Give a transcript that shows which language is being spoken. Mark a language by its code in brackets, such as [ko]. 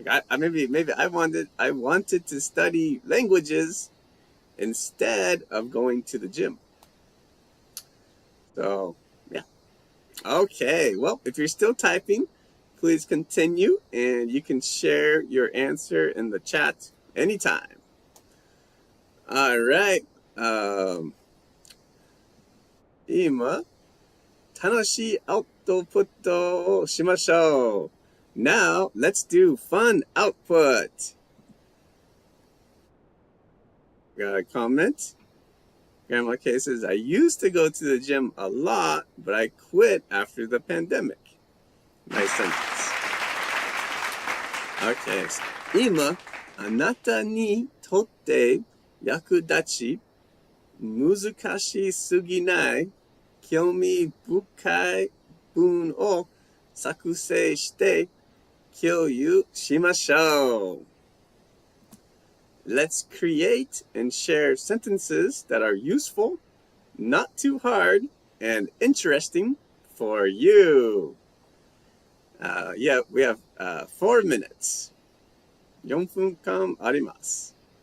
[en] Maybe I wanted to study languages instead of going to the gym. So, yeah. Okay, well, if you're still typing, please continue and you can share your answer in the chat anytime. All right. [ja] 今、楽しいアウトプットをしましょう。 [en] Now, let's do fun output. got a comment. Grandma K says, I used to go to the gym a lot, but I quit after the pandemic. Nice sentence. Okay. [ja] 今、あなたにとって役立ち、難しすぎない、興味深い文を作成して共有しましょう。 [en] Let's create and share sentences that are useful, not too hard, and interesting for you. Yeah, we have 4 minutes. [ja] 4分間あります。